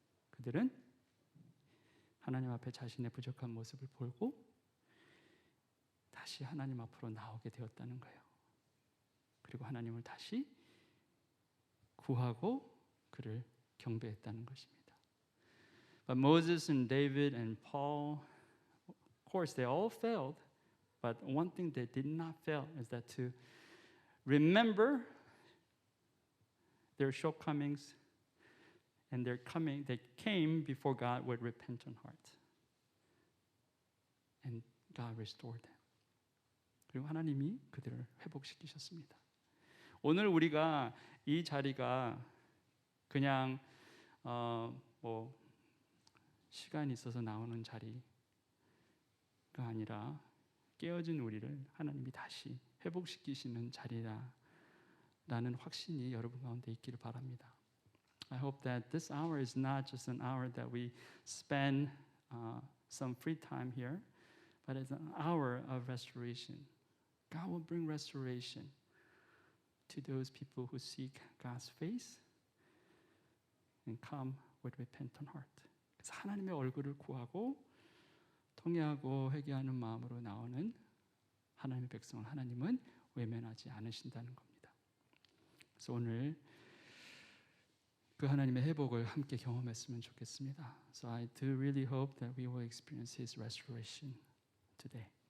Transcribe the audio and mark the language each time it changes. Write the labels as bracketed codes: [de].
[ko] 그들은 하나님 앞에 자신의 부족한 모습을 보고 다시 하나님 앞으로 나오게 되었다는 거예요. 그리고 하나님을 다시 구하고 그를 경배했다는 것입니다. [en] But Moses and David and Paul, of course, they all failed. But one thing they did not fail is that to remember their shortcomings and they came before God with repentant heart. And God restored them. [ko] 그리고 하나님이 그들을 회복시키셨습니다. 오늘 우리가 이 자리가 그냥 시간이 있어서 나오는 자리가 아니라 깨어진 우리를 하나님이 다시 회복시키시는 자리라는 확신이 여러분 가운데 있기를 바랍니다. [en] I hope that this hour is not just an hour that we spend some free time here, but it's an hour of restoration. God will bring restoration to those people who seek God's face and come with repentant heart. [ko] 그래서 하나님의 얼굴을 구하고 통회하고 회개하는 마음으로 나오는 하나님의 백성을 하나님은 외면하지 않으신다는 겁니다. 그래서 오늘 그 하나님의 회복을 함께 경험했으면 좋겠습니다. [en] So I do really hope that we will experience His restoration today.